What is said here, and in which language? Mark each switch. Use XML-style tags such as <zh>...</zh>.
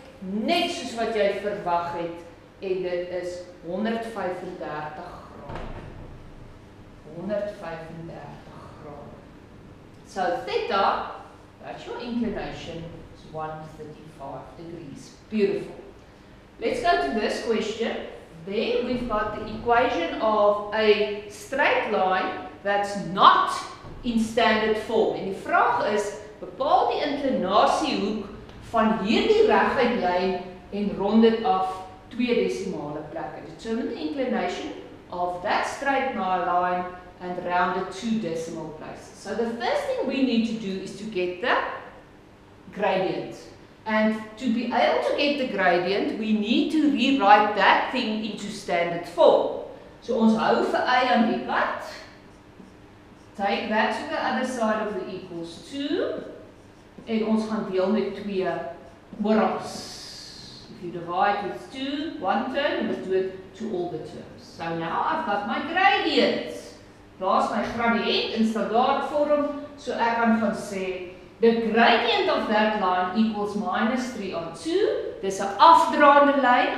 <af>net soos wat jy verwag het, en dit is 135 grade. 135 grade.</af> <en>So theta, that's your inclination, is 135 degrees. Beautiful. Let's go to this question. There we've got the equation of a straight line that's not in standard form.</en> <af>En die vraag is, bepaal die inklinasiehoek van hierdie reguit lyn en rond dit af 2 desimale plekke.</af> <en>Determine the inclination of that straight line and round it 2 decimal places. So the first thing we need to do is to get the gradient. And to be able to get the gradient, we need to rewrite that thing into standard form.</en> <af>So ons hou vir y aan die kant.</af> <en>Take that to the other side of the equals 2.</en> <af>En ons gaan deel met 2 orals.</af> <en>If you divide with 2, one term, you must do it to all the terms. So now I've got my gradient.</en> <af>Daar's my gradient in standaard vorm, so ek kan gaan sê,</af> <en>the gradient of that line equals minus 3 on 2.</en> <af>Dis 'n afdraande lyn.</af>